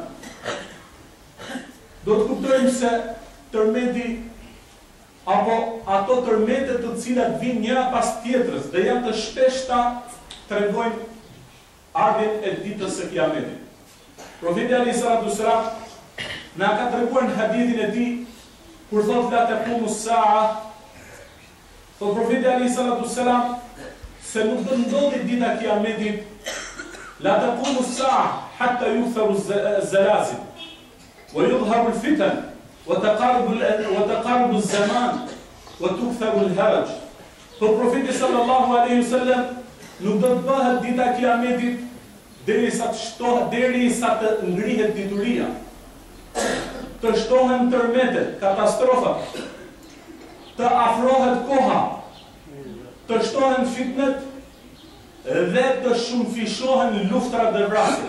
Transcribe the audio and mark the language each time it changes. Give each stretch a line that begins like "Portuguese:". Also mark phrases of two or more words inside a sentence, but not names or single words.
Albanian: Do të kuptojmë se tërmeti apo ato tërmetet të cilat vinë njëra pas tjetrës dhe janë të shpeshta tregojnë ardhjen e ditës së Kiametit. Profeti
Arabic: عليه الصلاة والسلام
Albanian: na ka treguar në hadithin e tij kur thotë
Arabic: لا تقوم الساعة,
Albanian: thotë profeti
Arabic: عليه الصلاة والسلام
Albanian: se nuk do ndodhi dita e Kiametit,
Arabic: لا تقوم الساعة حتى يكثر الزلازل ويظهر الفتن وتقارب الزمان وتكثر الهرج.
Albanian: Profeti
Arabic: صلى الله عليه وسلم
Albanian: nuk do të bëhet dita e Kiametit derisa të ngrihet dituria, të shtohen tërmetet, katastrofa, të afrohet koha, të shtohen fitnet dhe të shumëfishohen luftrat dhe vrasjet.